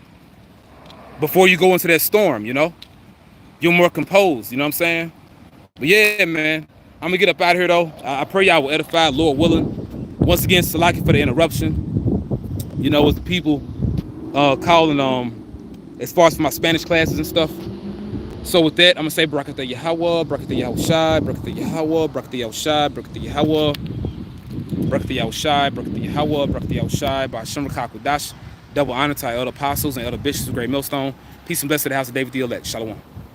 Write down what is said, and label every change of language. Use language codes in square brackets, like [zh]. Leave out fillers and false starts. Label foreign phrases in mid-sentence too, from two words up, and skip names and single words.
[en] Before you go into that storm, you know, you're more composed, you know what I'm saying? But yeah, man, I'm gonna get up out of here though. I pray y'all will edify, Lord willing. Once again, Salaki for the interruption. You know, as the people calling as far as for my Spanish classes and stuff. So with that, I'm gonna say Barakatah Yahweh, Barakatah Yahweh Shai, Barakatah Yahweh, Barakatah Yahweh Shai, Barakatah Yahweh, Barakatah Yahweh Shai, Barakatah Yahweh, Barakatah Yahweh Shai, by Shem Rakakudash. Double honor to our elder apostles and elder bishops of Great Millstone. Peace and blessing to the house of David the elect. Shalom.